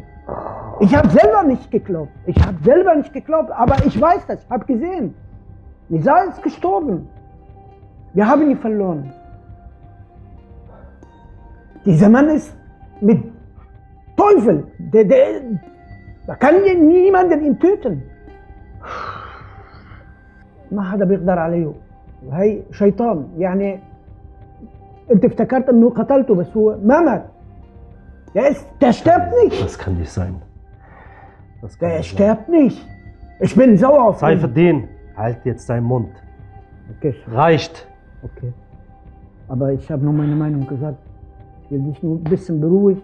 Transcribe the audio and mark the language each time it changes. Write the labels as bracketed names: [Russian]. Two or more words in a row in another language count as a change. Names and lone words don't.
[German] Ich habe selber nicht geglaubt. Aber ich weiß das, ich habe gesehen. Nizar ist gestorben. Wir haben ihn verloren. Dieser Mann ist mit Teufel. Da kann niemanden ihn töten. [Arabic] ما حدا بيقدر عليه. هي شيطان يعني انت افتكرت انه قتلته بس هو ما مات. [German] Der stirbt nicht. Das kann nicht sein. Der stirbt nicht. Ich bin sauer auf ihn. Saifuddin, halt jetzt deinen Mund. Okay. Reicht. Okay. Aber ich habe nur meine Meinung gesagt. Ich will dich nur ein bisschen beruhigen.